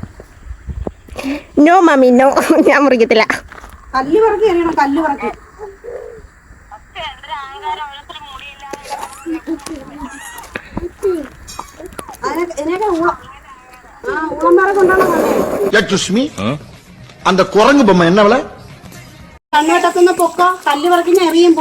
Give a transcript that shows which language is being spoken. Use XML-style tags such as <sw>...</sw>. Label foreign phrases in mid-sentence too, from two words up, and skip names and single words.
<en>no mummy no,</en> <ml>ഞാൻ മുറിക്കത്തില്ല. കല്ല് പറക്കി എറിയണം, കല്ല് പറക്കി. എന്തൊരു അഹങ്കാരം, ഓരോരുത്തർ മുടിയില്ലാതെ. ഇതിനൊക്കെ ഊളംപാറ കൊണ്ടാണ്</ml> <ta>அந்த குரங்கு பொம்மை என்ன விலை?</ta> <ml>കണ്ണോട്ടത്തുനിന്ന് പൊക്കോ, കല്ല് പറക്കി എറിയുമ്പോ.</ml>